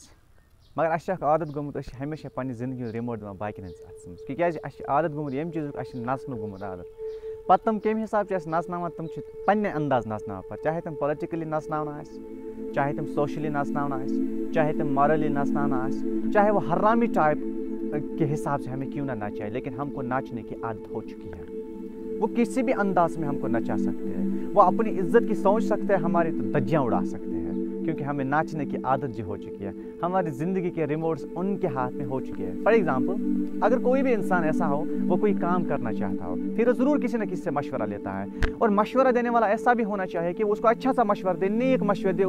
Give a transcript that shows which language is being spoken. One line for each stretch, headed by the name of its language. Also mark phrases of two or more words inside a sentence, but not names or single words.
Kashmiri: مگر اَسہِ چھِ اکھ عادت گوٚمُت أسۍ چھِ ہمیشہ پننہِ زندگی ہُنٛد رِموٹ دِوان باقین ہٕنٛدِس اَتھَس منٛز. تِکیازِ اَسہِ چھِ عادت گوٚمُت ییٚمہِ چیٖزُک اَسہِ چھِ نَژنُک گوٚمُت عادت. پَتہٕ تِم کَمہِ حِساب چھِ اَسہِ نَژناوان تِم چھِ پنٛنہِ انداز نَژناوان پَتہٕ چاہے تِم پُلٹِکٔلی نَژناوان آسہِ چاہے تِم سوشلی نَژناوان آسہِ چاہے تِم مارلی نَژناوان آسہِ
Urdu: چاہے وہ حرامی ٹائپ کے حساب سے ہمیں کیوں نہ نچائے لیکن ہم کو ناچنے کی عادت ہو چکی ہے. وہ کسی بھی انداز میں ہم کو نچا سکتے ہیں. وہ اپنی عزت کی سوچ سکتے ہیں ہماری تو دھجیاں اڑا سکتے ہیں کیونکہ ہمیں ناچنے کی عادت جو ہو چکی ہے. ہماری زندگی کے ریموٹس ان کے ہاتھ میں ہو چکے ہیں.
English: for example
Urdu: اگر کوئی بھی انسان ایسا ہو وہ کوئی کام کرنا چاہتا ہو پھر وہ ضرور کسی نہ کسی سے مشورہ لیتا ہے اور مشورہ دینے والا ایسا بھی ہونا چاہیے کہ وہ اس کو اچھا سا مشورہ دے نیک مشورہ دے.